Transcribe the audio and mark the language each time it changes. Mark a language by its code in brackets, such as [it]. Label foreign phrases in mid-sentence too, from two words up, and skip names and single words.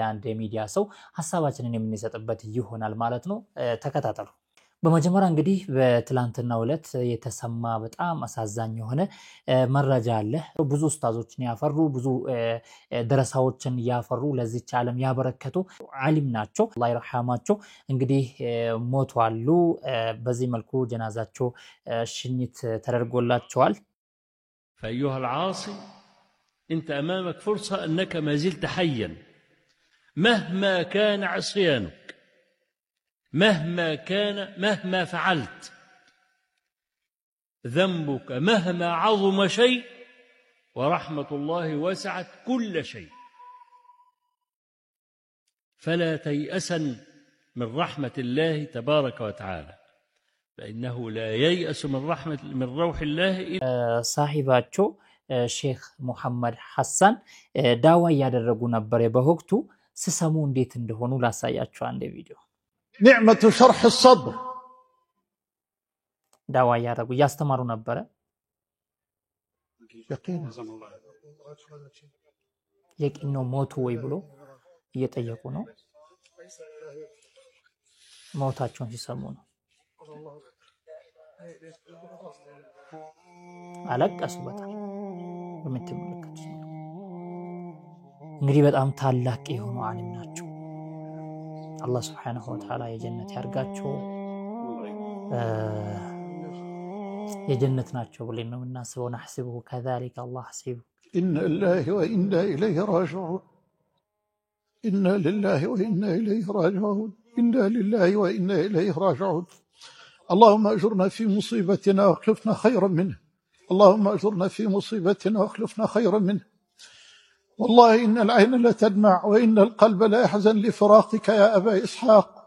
[am] አንድ ሚዲያ ሰው ሐሳባችንን የምንሰጥበት ይሆናል ማለት ነው ተከታተሉ በመጀመሪያ እንግዲህ በትላንትናው ዕለት የተሰማ በጣም አሳዛኝ የሆነ መረጃ አለ ብዙ ኡስታዞችን ያፈሩ ብዙ ደረሳዎችን ያፈሩ ለዚህ ዓለም ያበረከቱ ዓሊም ናቸው አላህ ይርሐማቸው እንግዲህ ሞቷሉ በዚህ መልኩ ጀናዛቸው ሽኝት ተደርጎላቸዋል [ar] فأيها العاصي أنت أمامك فرصة أنك ما زلت حيا مهما كان عصيانك مهما فعلت ذنبك مهما عظم شيء ورحمة الله وسعت كل شيء فلا تيأسا من رحمة الله تبارك وتعالى فإنه لا ييأس من روح الله [am] صاحباتشو شيخ محمد حسن دعوة ያደረጉ ነበር በወቅቱ ሲሰሙ እንዴት እንደሆኑ ላሳያችሁ አንድ ቪዲዮ [ar] نعمة شرح الصدر [am] دعوة ያደረጉ ያስተማሩ ነበር የቂን ነው ሞቱ ወይ ብሎ እየጠየቁ ነው ሞታቸውን ሲሰሙ ነው አለቀሱ በጣም በመተመለከቱ እንግዲህ በጣም ታላቅ የሆኑ ዓሊም ናቸው [ar] الله سبحانه وتعالى [am] የጀነት ያርጋቸው የጀነት ናቸው ብለን ነው እናስበው [ar] نحسبه كذلك الله حسيب إنا لله وإنا إليه راجعون إنا لله وإنا إليه راجعون إنا لله وإنا إليه راجعون اللهم أجرنا في مصيبتنا واخلفنا خيرا منها اللهم أجرنا في مصيبتنا واخلفنا خيرا منها والله إن العين لا تدمع وإن القلب لا يحزن لفراقك يا أبا إسحاق